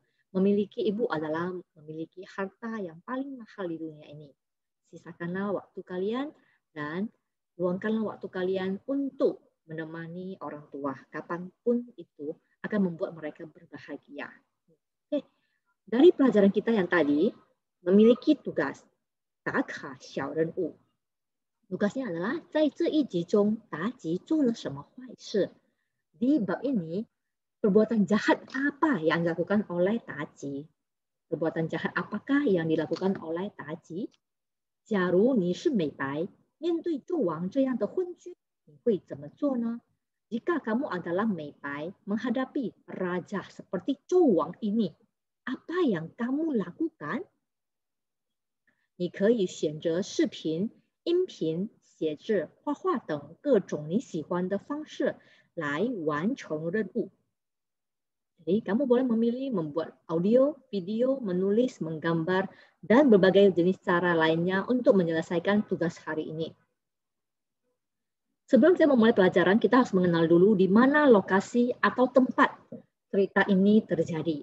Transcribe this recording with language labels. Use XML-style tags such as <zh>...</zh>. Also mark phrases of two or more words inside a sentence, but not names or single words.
<id>Memiliki ibu adalah memiliki harta yang paling mahal di dunia ini. Sisakanlah waktu kalian dan luangkanlah waktu kalian untuk menemani orang tua. Kapanpun itu akan membuat mereka berbahagia. Oke. Dari pelajaran kita yang tadi, memiliki tugas.</id> <zh>打卡小人物.</zh> <id>Tugasnya adalah</id> <zh>在这一集中妲己做了什么坏事.</zh> <id>Di bab ini, perbuatan jahat apa yang dilakukan oleh Tadi? Perbuatan jahat apakah yang dilakukan oleh Tadi?</id> <zh>假如你是美白，面对纣王这样的昏君，你会怎么做呢？</zh> <id>Jika kamu adalah 美白 menghadapi raja seperti 纣王 ini, apa yang kamu lakukan?</id> <zh>你可以选择视频、音频、写字、画画等各种你喜欢的方式来完成任务。</zh> <id>Jadi kamu boleh memilih membuat audio, video, menulis, menggambar, dan berbagai jenis cara lainnya untuk menyelesaikan tugas hari ini. Sebelum kita memulai pelajaran, kita harus mengenal dulu di mana lokasi atau tempat cerita ini terjadi.</id>